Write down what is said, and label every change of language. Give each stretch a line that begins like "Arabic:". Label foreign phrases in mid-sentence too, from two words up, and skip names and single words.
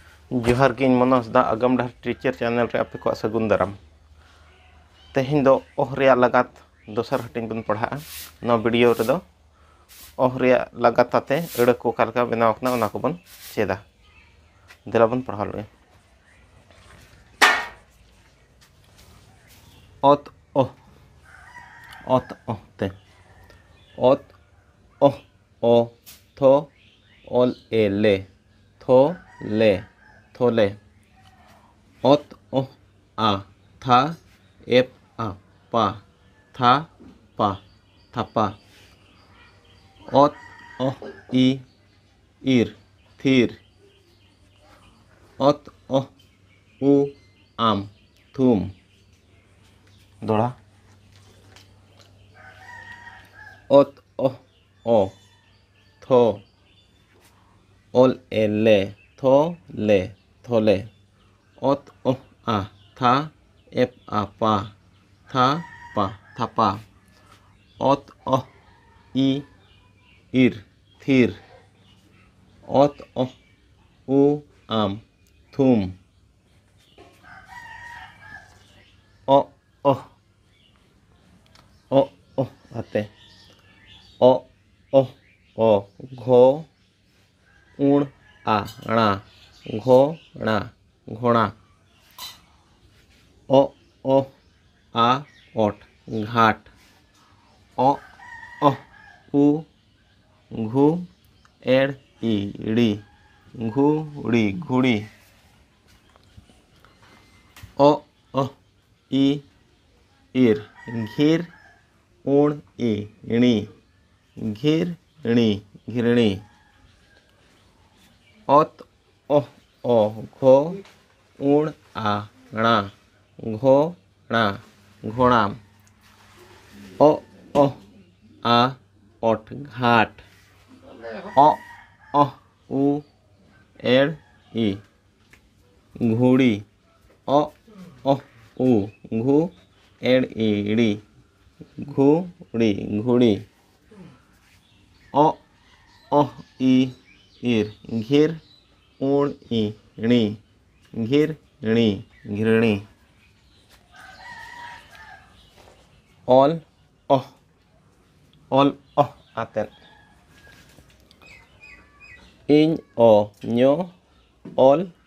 Santali: जोहार गिन मनोज दा आगम डहर टीचर चैनल रे आपे को सगुन दाराम तेहिं दो ओह रे लगात दोसर हटिंग बन पढ़ा नो वीडियो रे दो ओह रे लगात आते एड़ को कालका बनाव कना ओना को बन चेदा देला बन पढ़ा ले ओत ओह ते ओत ओह ओ थो ओल ए ले थो ले थोले ओत ओह आ था एप आ पा था पा थापा ओत ओह ई इर थीर ओत ओह उ आम थूम दोड़ा ओत ओह ओ थो ओल ए ले थो ले थोले ओत ओह आ था एप आ पा था पा थापा ओत ओह ई इर थीर ओत ओह उ आम थूम ओ ओह आते ओ घो उण आणा घोणा घोणा ओ आ ओट घाट ओ उ घू एड़ ईड़ी घूड़ी घुड़ी ओ ई इर घिर उण ईणी घिरणी घिरणी ओत ओ घो उण आणा घोणा घोणा ओ आ ओट घाट ओ उ एड़ ई घुड़ी ओ उ घू एड़ ईड़ी घुड़ी घुड़ी ओ ई इर घिर उण ईणी घिरणी घिरणी ओल आते इन ओ न्यो ओल